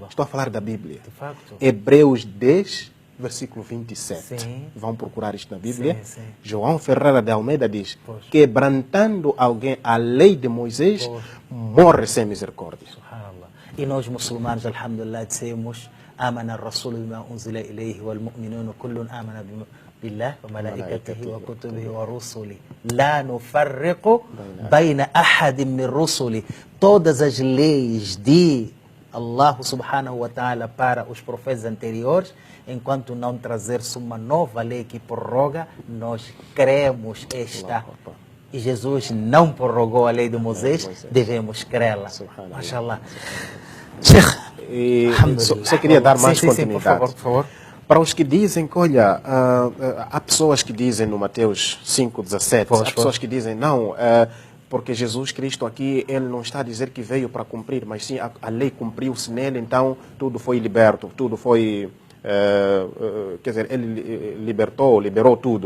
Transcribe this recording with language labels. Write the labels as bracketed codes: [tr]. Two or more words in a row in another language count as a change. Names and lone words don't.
[pt] estou a falar da Bíblia. De facto. Hebreus 10, versículo 27. Sim. Vão procurar isto na Bíblia. Sim, sim. João Ferreira de Almeida diz: Pois. quebrantando alguém a lei de Moisés, Pois. morre sem misericórdia. Subhanallah. E nós muçulmanos, alhamdulillah, dizemos: [ar] آمن الرسول بما أنزل إليه والمؤمنون كل آمن بالله وملائكته وكتبه ورسله لا نفرق بين أحد من رسله. [pt] Todas as leis de Allah [ar] سبحانه وتعالى [pt] para os profetas anteriores, enquanto não trazer-se uma nova lei que prorroga, nós cremos esta. E Jesus não prorrogou a lei de Moisés, devemos crê-la. Subhanallah. Mashallah. Sheikh, E alhamdulillah. só queria dar mais Sim, sim, sim, continuidade. por favor. Para os que dizem que, olha, há pessoas que dizem no Mateus 5,17, Pois, há pois. pessoas que dizem, não, porque Jesus Cristo aqui, ele não está a dizer que veio para cumprir, mas sim a lei cumpriu-se nele, então tudo foi liberto, tudo foi, quer dizer, ele liberou tudo.